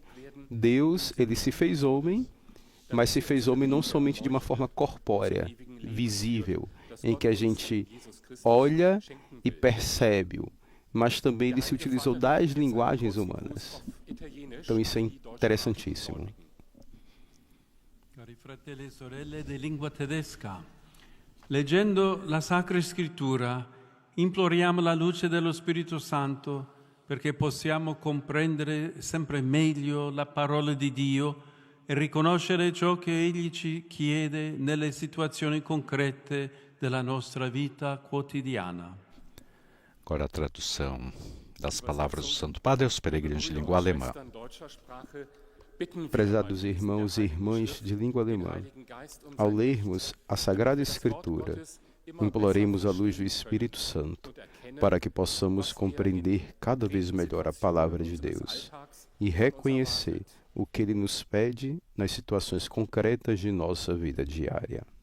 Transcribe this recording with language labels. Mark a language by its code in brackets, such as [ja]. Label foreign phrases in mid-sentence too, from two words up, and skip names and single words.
[pt] Deus, ele se fez homem, mas se fez homem não somente de uma forma corpórea, visível, em que a gente olha e percebe-o, mas também ele se utilizou das linguagens humanas. Então isso é interessantíssimo. [it] Cari fratelli e sorelle di lingua tedesca, leggendo la Sacra Scrittura, imploriamo la luce dello Spirito Santo perché possiamo comprendere sempre meglio la parola di Dio e riconoscere ciò che Egli ci chiede nelle situazioni concrete della nostra vita quotidiana. [pt] Agora a tradução das palavras do Santo Padre aos peregrinos de língua alemã. Prezados irmãos e irmãs de língua alemã, ao lermos a Sagrada Escritura, imploremos a luz do Espírito Santo para que possamos compreender cada vez melhor a palavra de Deus e reconhecer o que Ele nos pede nas situações concretas de nossa vida diária.